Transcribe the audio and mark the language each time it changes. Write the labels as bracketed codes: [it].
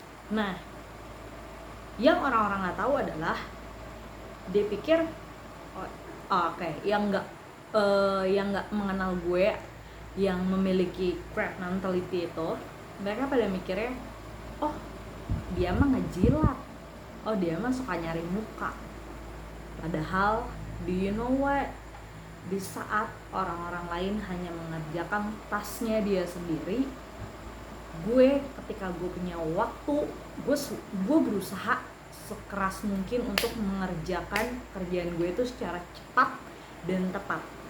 [id] Nah, yang orang-orang nggak tahu adalah dia pikir yang nggak mengenal gue, yang memiliki crab mentality itu, mereka pada mikirnya, oh dia mah ngejilat, oh dia mah suka nyari muka. Padahal, [en] do you know what? [id] Di saat orang-orang lain hanya mengerjakan tasnya dia sendiri, gue ketika gue punya waktu, gue berusaha sekeras mungkin untuk mengerjakan kerjaan gue itu secara cepat dan tepat.